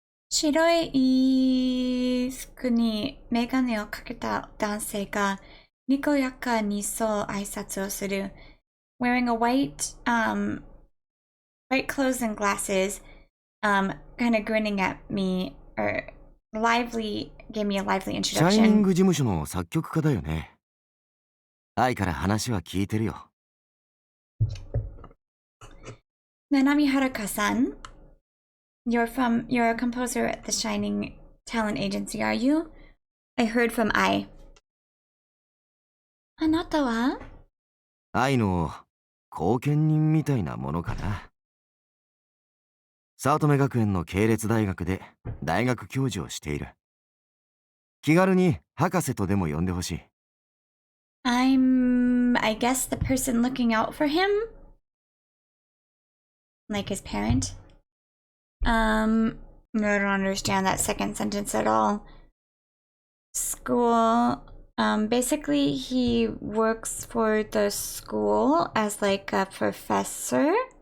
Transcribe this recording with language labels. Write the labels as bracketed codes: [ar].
[ja] 白い服にメガネをかけた男性がにこやかにそう挨拶をする。 [en] Wearing a white clothes and glasses, kind of grinning at me, or gave me a lively introduction. [ja] シャイニング事務所の作曲家だよね。愛から話は聞いてるよ。 [en] Nanami Haruka-san, you're a composer at the Shining Talent Agency, are you? I heard from Ai. [ja] あなたは？愛の後見人みたいなものかな。早乙女学園の系列大学で大学教授をしている。気軽に博士とでも呼んでほしい。 [en] I'm, I guess, the person looking out for him? Like his parent? I don't understand that second sentence at all. School. Basically, he works for the school as like a professor.